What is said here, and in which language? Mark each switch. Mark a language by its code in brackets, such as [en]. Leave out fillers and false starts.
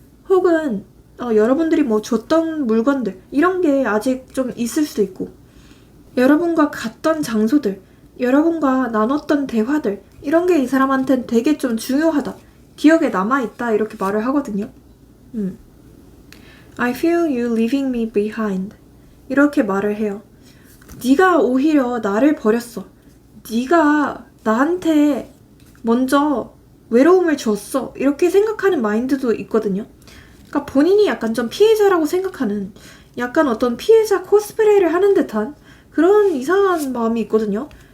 [ko] 혹은 여러분들이 뭐 줬던 물건들 이런 게 아직 좀 있을 수도 있고 여러분과 갔던 장소들 여러분과 나눴던 대화들 이런 게 이 사람한테는 되게 좀 중요하다. 기억에 남아있다 이렇게 말을 하거든요. [en] I feel you leaving me behind. [ko] 이렇게 말을 해요. 네가 오히려 나를 버렸어. 네가 나한테 먼저 외로움을 줬어. 이렇게 생각하는 마인드도 있거든요. 그러니까 본인이 약간 좀 피해자라고 생각하는 약간 어떤 피해자 코스프레를 하는 듯한 그런 이상한 마음이 있거든요.